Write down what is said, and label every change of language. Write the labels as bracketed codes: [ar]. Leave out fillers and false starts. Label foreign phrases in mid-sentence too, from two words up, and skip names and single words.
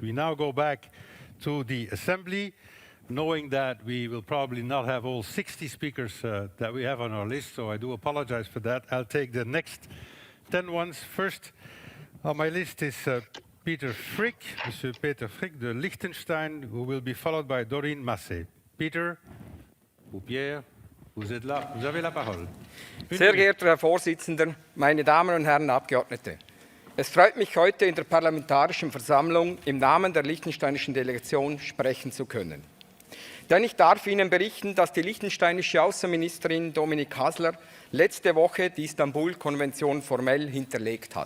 [en] We now go back to the Assembly, knowing that we will probably not have all 60 speakers that we have on our list, so I do apologize for that. I'll take the next 10 ones. First on my list is Peter Frick, [fr] Monsieur Peter Frick de Liechtenstein, [en] who will be followed by Doreen Massé. [fr] Peter, ou Pierre, vous êtes là, vous avez la parole. [de] Sehr geehrter Herr Vorsitzender, meine Damen und Herren Abgeordnete. Es freut mich, heute in der Parlamentarischen Versammlung im Namen der liechtensteinischen Delegation sprechen zu können. Denn ich darf Ihnen berichten, dass die liechtensteinische Außenministerin Dominik Hasler letzte Woche die Istanbul Convention formell hinterlegt hat.